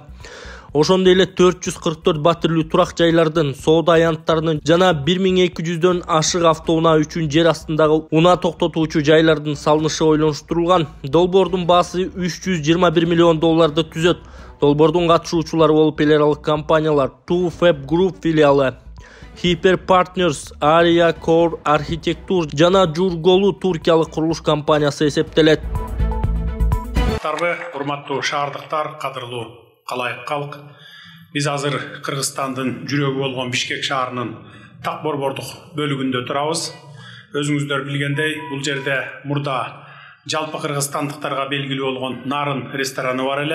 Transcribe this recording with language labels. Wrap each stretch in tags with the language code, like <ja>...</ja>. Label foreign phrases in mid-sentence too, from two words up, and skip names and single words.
<ky>Ошондой эле 444 батирлүү турак жайлардын, соода аянттарынын жана 1200дөн ашык автоунаа үчүн жер астындагы унаа токтотуучу жайлардын салынышы ойлонуштурулган. Долбоордун баасы $321 миллион түзөт. Долбоордун катышуучулары болуп эл аралык компаниялар Two Fab Group филиалы, Hyper Partners, Aria Core Architecture жана Jurgolu туркиялык курулуш компаниясы эсептелет. Урматтуу шаардыктар, кадырлуу калайык калк. Биз азыр Кыргызстандын жүрөгү болгон Бишкек шаарынын так борбордук бөлүгүндө турабыз. Өзүңүздөр билгендей, бул жерде мурда жалпы кыргызстандыктарга белгилүү болгон Нарын рестораны бар эле.</ky>